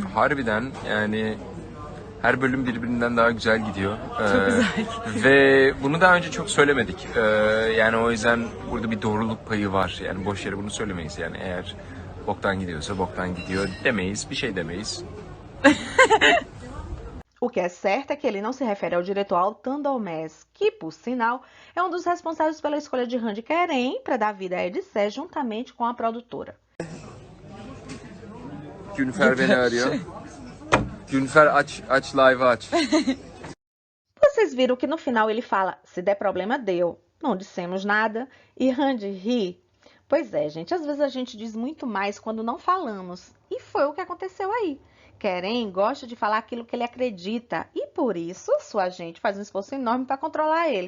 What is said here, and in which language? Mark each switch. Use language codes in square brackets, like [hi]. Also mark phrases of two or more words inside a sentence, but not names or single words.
[tr] Harbiden yani her bölüm birbirinden daha güzel gidiyor. Çok güzel gidiyor. Ve bunu daha önce çok söylemedik. Yani o yüzden burada bir doğruluk payı var. Yani boş yere bunu söylemeyiz. Yani eğer boktan gidiyorsa boktan gidiyor demeyiz. Bir şey demeyiz. [pt] O que é certo é que ele não se refere ao diretor Altan Dalmes, que, por sinal, é um dos responsáveis pela escolha de Randy Keren para dar vida a Edissé juntamente com a produtora. [tr] Günfer beni arıyor. Günfer aç live aç. [pt] Vocês viram que no final ele fala, se der problema deu, não dissemos nada, e Randy ri? Pois é, gente, às vezes a gente diz muito mais quando não falamos, e foi o que aconteceu aí. Keren gosta de falar aquilo que ele acredita, e por isso sua gente faz um esforço enorme para controlar ele.